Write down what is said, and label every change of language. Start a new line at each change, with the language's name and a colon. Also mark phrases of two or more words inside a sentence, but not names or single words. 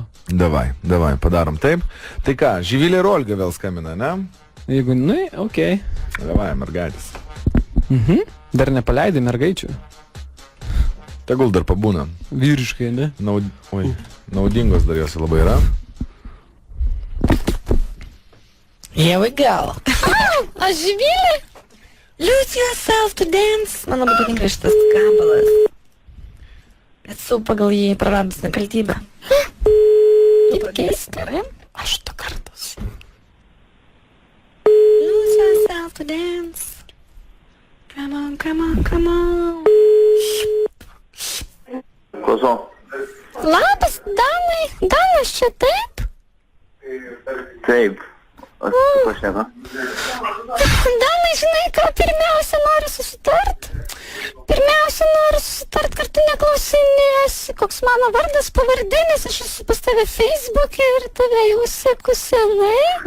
Lithuanian: Davai, padarom taip. Tai ką, Živilė ir Olga vėl skambina, ne? Jeigu, okei. Davai, mergaitės. Dar nepaleidai mergaičių? Tegul dar pabūna. Vyriškai, ne? Naudingos dar jos labai yra.
English: Here we go.
Lithuanian: O Živilė?
English: Lose yourself to dance.
Lithuanian: Man labai patinka šitas gabalas. Esu pagal jį praradus nekaltybę. Taip keista, ne? Aš to kartos.
English: Lose yourself to dance. Come on, come on, come on.
Lithuanian: Klausau. Labas, Danai. Danas čia taip? Taip. O tu pašneka? Danai, žinai ką, pirmiausia noriu susitart. Kad tu neklausinėsi, koks mano vardas, pavardė, nes aš esu pas tave Facebook'e ir tave jau seku senai.